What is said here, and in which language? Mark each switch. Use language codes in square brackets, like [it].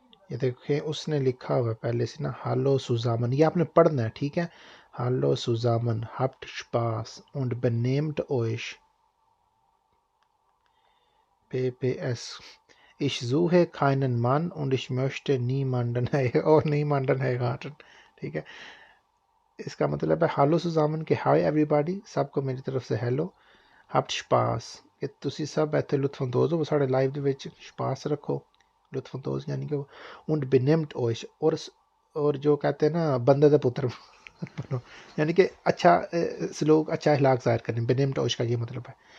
[ur] یہ دیکھیں اس نے لکھا ہوا ہے پہلے سے نا، ہالو سوزامن. یہ آپ نے پڑھنا ہے. ٹھیک ہے، [de] ہالو سوزامن habt Spaß und benehmt euch. PPS. Ich suche keinen Mann und ich möchte niemanden [ur] اور [de] niemanden heiraten. [ur] ٹھیک ہے، اس کا مطلب ہے ہالو سوزامن کہ ہائی ایوری باڈی، سب کو میری طرف سے ہیلو. [de] habt Spaß [pa] کہ تسی سب ایتھے لطف اندوز ہو ساڑے لائف دے وچ. [ur] Spaß رکھو، لطف اندوز یعنی کہ [de] und benehmt euch. [ur] اور جو کہتے ہیں نا [pa] بندے دے پتر بنو، [ur] یعنی کہ اچھا سلوک، اچھا اخلاق ظاہر کریں. [de] benehmt euch [ur] کا یہ مطلب ہے.